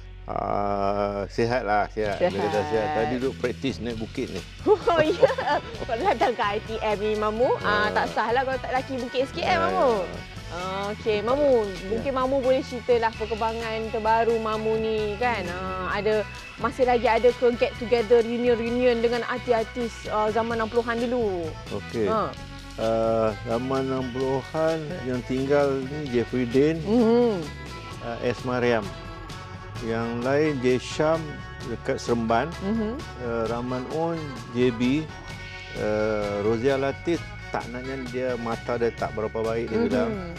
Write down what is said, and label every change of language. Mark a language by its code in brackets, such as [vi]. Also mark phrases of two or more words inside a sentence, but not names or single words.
[ms] Sihatlah, sihat. Sihat. Tadi duduk praktis naik bukit ni. Oh ya, kalau datang ke ITM ni Mamu, tak sahlah kalau tak laki bukit sikit Mamu. Okey, Mamu, mungkin Mamu boleh ceritalah perkembangan terbaru Mamu ni kan. Masih lagi ada ke [en] get together reunion [ms] dengan artis-artis zaman 60-an dulu. Okey. Zaman 60-an yang tinggal ni Jeffrey Dean, S. Mariam. Yang lain J. Syam dekat Seremban, Rahman On, JB, Rozia Latif, tak naknya dia mata dia tak berapa baik dia bilang.